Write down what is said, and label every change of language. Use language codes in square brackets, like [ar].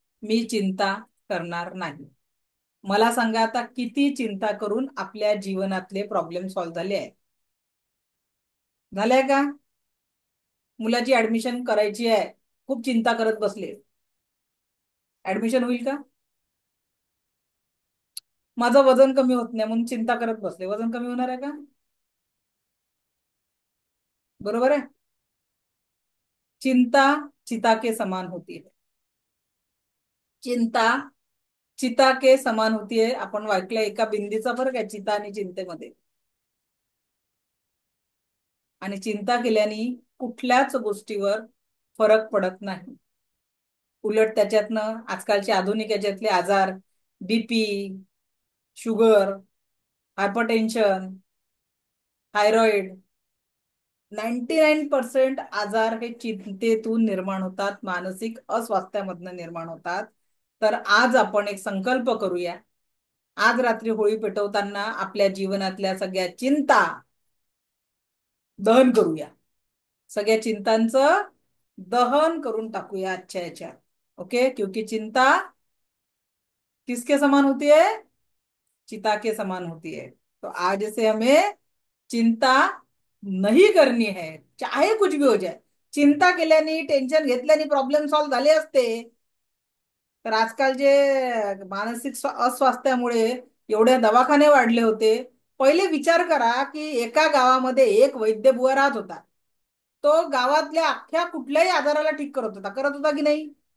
[mr] मी चिंता करणार नाही. मला सांगा आता किती चिंता करून आपल्या जीवनातले प्रॉब्लेम सॉल्व्ह झाले आहेत? झालंय का? मुलाची ऍडमिशन करायची आहे, खूप चिंता करत बसले, ऍडमिशन होईल का? माझं वजन कमी होत नाही म्हणून चिंता करत बसले, वजन कमी होणार आहे का? बरोबर आहे. [hi] चिंता चिता के समान होती है. चिंता चिता के समान होतीये. [mr] आपण ऐकलं एका बिंदीचा फरक आहे चिता आणि चिंतेमध्ये. आणि चिंता केल्याने कुठल्याच गोष्टीवर फरक पडत नाही. उलट त्याच्यातनं आजकालचे आधुनिक याच्यातले आजार, बीपी, शुगर, हायपरटेन्शन, थायरॉइड, 99% आजार हे चिंतेतून निर्माण होतात, मानसिक अस्वास्थ्यामधनं निर्माण होतात. तर आज आपण एक संकल्प करूया. आज रात्री होळी पेटवताना आपल्या जीवनातल्या सगळ्या चिंता दहन करूया. सगळ्या चिंतांचं दहन करून टाकूया आजच्या याच्यात. [hi] ओके, क्योंकि चिंता किसके समान होती है? चिता के समान होती है. तो आज से हमें चिंता नहीं करनी है, चाहे कुछ भी हो जाए. [mr] चिंता केल्याने, टेन्शन घेतल्याने प्रॉब्लेम सॉल्व्ह झाले असते. तर आजकाल जे मानसिक अस्वास्थ्यामुळे एवढे दवाखाने वाढले होते. पहिले विचार करा की एका गावामध्ये एक वैद्य बुवा राहत होता. तो गावातल्या अख्ख्या कुठल्याही आजाराला ठीक करत होता की नाही?